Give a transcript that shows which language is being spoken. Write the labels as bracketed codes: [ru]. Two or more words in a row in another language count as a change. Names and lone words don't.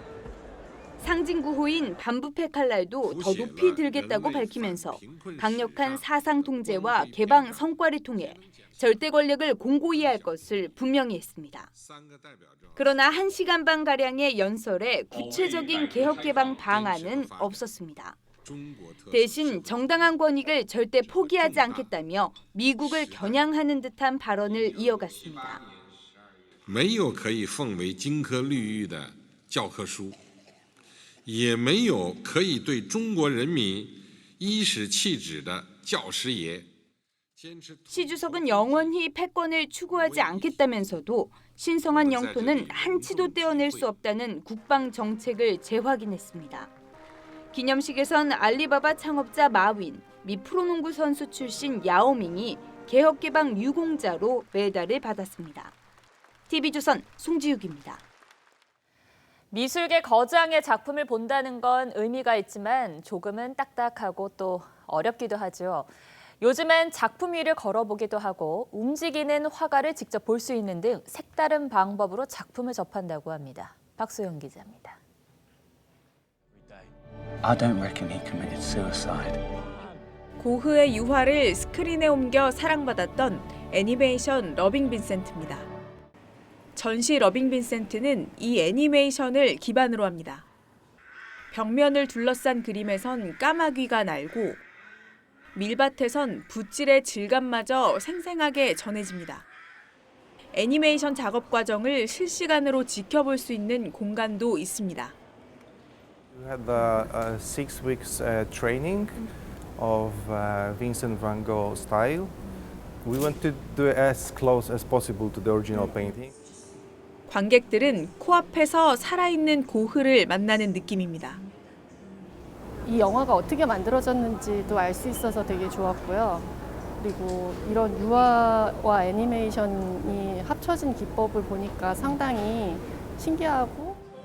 [ko] 상징구호인 반부패 칼날도 더 높이 들겠다고 밝히면서 강력한 사상 통제와 개방 성과를 통해 절대 권력을 공고히 할 것을 분명히 했습니다. 그러나 1시간 반가량의 연설에 구체적인 개혁 개방 방안은 없었습니다. 대신 정당한 권익을 절대 포기하지 않겠다며 미국을 겨냥하는 듯한 발언을 이어갔습니다. [zh] 没有可以奉为金科玉律的教科书，也没有可以对中国人民颐使气指的教师爷。 [ko] 시 주석은 영원히 패권을 추구하지 않겠다면서도 신성한 영토는 한치도 떼어낼 수 없다는 국방 정책을 재확인했습니다. 기념식에선 알리바바 창업자 마윈, 미 프로농구 선수 출신 야오밍이 개혁 개방 유공자로 메달을 받았습니다. TV조선 송지욱입니다. 미술계 거장의 작품을 본다는 건 의미가 있지만 조금은 딱딱하고 또 어렵기도 하죠. 요즘엔 작품 위를 걸어보기도 하고 움직이는 화가를 직접 볼 수 있는 등 색다른 방법으로 작품을 접한다고 합니다. 박소영 기자입니다. [en] I don't reckon he committed suicide. [ko] 고흐의 유화를 스크린에 옮겨 사랑받았던 애니메이션 러빙 빈센트입니다. 전시 러빙 빈센트는 이 애니메이션을 기반으로 합니다. 벽면을 둘러싼 그림에선 까마귀가 날고 밀밭에선 붓질의 질감마저 생생하게 전해집니다. 애니메이션 작업 과정을 실시간으로 지켜볼 수 있는 공간도 있습니다. [en] We had the 6 weeks training of Vincent van Gogh style. We want to do it as close as possible to the original painting. [ko] 관객들은 코앞에서 살아있는 고흐를 만나는 느낌입니다. 이 영화가 어떻게 만들어졌는지도 알 수 있어서 되게 좋았고요. 그리고 이런 유아와 애니메이션이 합쳐진 기법을 보니까 상당히 신기하고